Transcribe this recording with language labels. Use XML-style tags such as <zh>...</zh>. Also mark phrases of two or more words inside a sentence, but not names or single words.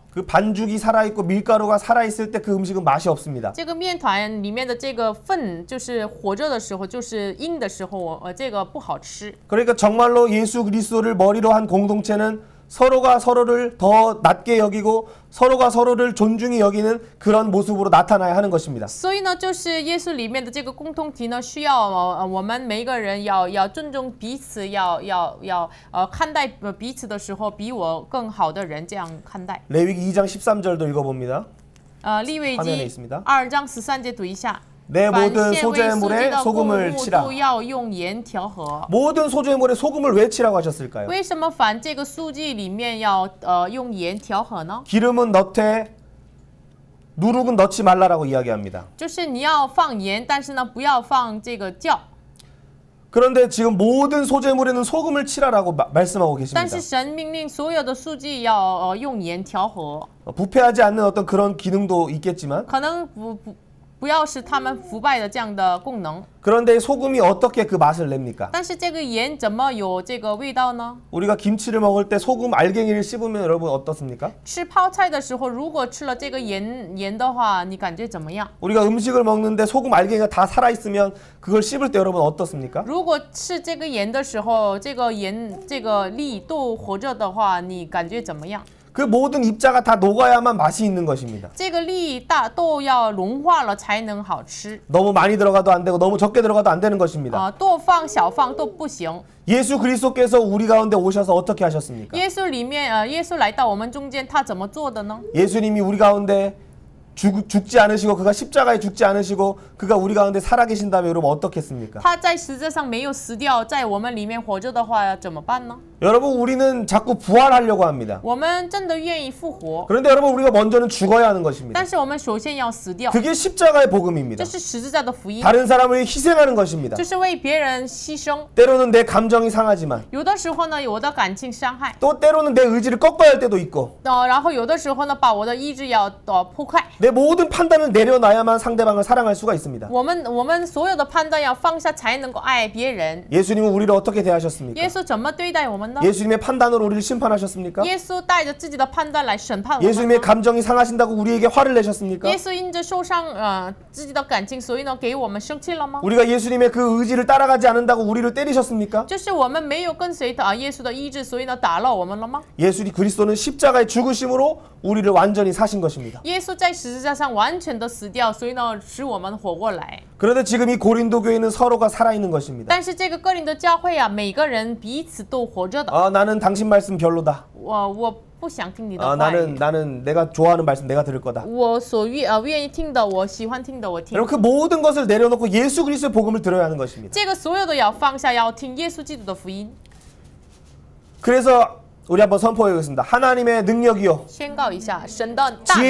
<ko>그 반죽이 살아있고 밀가루가 살아있을 때 그 음식은 맛이 없습니다.</ko> <zh>这个面团里面的这个粉就是活着的时候，就是硬的时候，这个不好吃。</zh> <ko>그러니까 정말로 예수 그리스도를 머리로 한 공동체는 서로가 서로를 더 낮게 여기고 서로가 서로를 존중히 여기는 그런 모습으로 나타나야 하는 것입니다.</ko> <zh>所以呢，就是耶稣里面的这个共同体呢，需要我们每一个人要尊重彼此，要看待彼此的时候，比我更好的人这样看待。</zh> <ko>레위기 2장 13절도 읽어봅니다.</ko> <zh>利未</zh> <ko>화면에</ko> <zh>记</zh> <ko>있습니다.</ko> <zh>2章13节读一下。</zh> <ko>내</ko> <zh>凡</zh> <ko>모든</ko> <zh>献为素祭</zh> <ko>소재물에</ko> <zh>的供</zh> <ko>소금을</ko> <zh>物</zh> <ko>치라.</ko> <zh>都要用盐调和。</zh> <ko>모든 소재물에 소금을 왜 치라고 하셨을까요?</ko> <zh>为什么凡这个素祭里面要用盐调和呢？</zh> <ko>기름은 넣되 누룩은 넣지 말라라고 이야기합니다.</ko> <zh>就是你要放盐，但是呢不要放这个酵。</zh> <ko>그런데 지금 모든 소재물에는 소금을 치라라고 말씀하고</ko> <zh>但</zh> <ko>계십니다.</ko> <zh>是神命令所有的素祭要用盐调和，</zh> <ko>부패하지 않는 어떤 그런 기능도 있겠지만</ko> <zh>可能不要使他们腐败的这样的功能。</zh> <ko>그런데 소금이 어떻게 그 맛을 냅니까?</ko> <zh>但是这个盐怎么有这个味道呢？</zh> <ko>우리가 김치를 먹을 때 소금 알갱이를 씹으면 여러분 어떻습니까?</ko> <zh>吃泡菜的时候，如果吃了这个盐的话，你感觉怎么样？</zh> <ko>우리가 음식을 먹는데 소금 알갱이가 다 살아있으면 그걸 씹을 때 여러분 어떻습니까?</ko> <zh>如果吃这个盐的时候，这个盐这个粒都活着的话，你感觉怎么样？</zh> <ko>그 모든 입자가 다 녹아야만 맛이 있는 것입니다.</ko> <zh>这个粒都要融化了才能好吃。</zh> <ko>너무 많이 들어가도 안 되고 너무 적게 들어가도 안 되는 것입니다.</ko> <zh>多放小放都不行。</zh> <ko>예수 그리스도께서 우리 가운데 오셔서 어떻게 하셨습니까?</ko> <zh>耶稣里面耶稣来到我们中间，他怎么做的呢？</zh> <ko>예수님이 우리 가운데 죽지 않으시고 그가 십자가에 죽지 않으시고 그가 우리 가운데 살아계신다면 여러분 어떻겠습니까?</ko> <zh>他在十字上没有死掉，在我们里面活着的话怎么办呢？</zh> <ko>여러분 우리는 자꾸 부활하려고 합니다.</ko> <zh>我们真的愿意复活，</zh> <ko>그런데 여러분 우리가 먼저는 죽어야 하는 것입니다.</ko> <zh>但是我们首先要死掉，</zh> <ko>그게 십자가의 복음입니다.</ko> <zh>这是十字架的福音，</zh> <ko>다른 사람을 희생하는 것입니다.</ko> <zh>就是为别人牺牲。</zh> <ko>때로는 내 감정이 상하지만</ko> <zh>有的时候呢，我的感情伤害，</zh> <ko>또 때로는 내 의지를 꺾어야 할 때도 있고</ko> <zh>然后有的时候呢，把我的意志要破坏。</zh> <ko>내 모든 판단을 내려놔야만 상대방을 사랑할 수가 있습니다.</ko> <zh>我们所有的判断要放下，才能够爱别人。</zh> <ko>예수님은 우리를 어떻게 대하셨습니까?</ko> <zh>耶稣怎么对待我们呢？</zh> <ko>예수님의 판단으로 우리를 심판하셨습니까?</ko> <zh>耶稣带着自己的判断来审判我们</zh> <ko>예수님의</ko> <zh>吗。</zh> <ko>감정이 상하신다고 우리에게 화를 내셨습니까?</ko> <zh>耶稣因着受伤自己的感情，所以呢给我们生气了吗？</zh> <ko>우리가 예수님의 그 의지를 따라가지 않는다고 우리를 때리셨습니까?</ko> <zh>就是我们没有跟随耶稣的意志，所以呢打了我们了吗？</zh> <ko>예수님 그리스도는 십자가의 죽으심으로 우리를 완전히 사신 것입니다.</ko> <zh>耶稣在十字架上完全的死掉，所以呢使我们活过来。</zh> <ko>그런데 지금 이 고린도 교회는 서로가 살아있는 것입니다.</ko> <zh>但是这个哥林的教会啊，每个人彼此都活着的。</zh> <ko>나는 당신 말씀 별로다.</ko> <zh>我不想听你的话语。</zh> <ko>나는 내가 좋아하는 말씀 내가 들을 거다.</ko> <zh>我所愿意听的，我喜欢听的，我听。</zh> <ko>여러분 그 모든 것을 내려놓고 예수 그리스도의 복음을 들어야 하는 것입니다.</ko> <zh>这个所有的要放下，要听耶稣基督的福音。</zh> <ko>그래서 우리 한번 선포해 보겠습니다. 하나님의 능력이요</ko> <zh>宣告一下，神的大能，</zh>